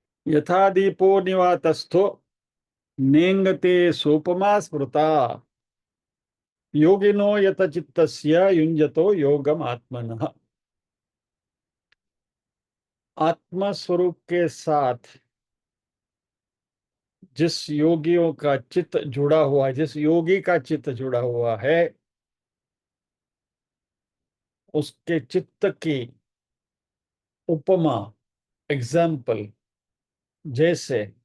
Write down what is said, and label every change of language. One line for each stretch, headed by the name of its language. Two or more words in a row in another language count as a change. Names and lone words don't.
Sanskrit: यथा दीपो निवातस्थो नेंगते सोपमा स्मृता योगिनो यत चित्तस्य युञ्जतो योगम आत्मनः।
Hindi: आत्मा स्वरूप के साथ जिस योगियों का चित्त जुड़ा हुआ है, जिस योगी का चित्त जुड़ा हुआ है, उसके चित्त की उपमा, एग्जाम्पल, जैसे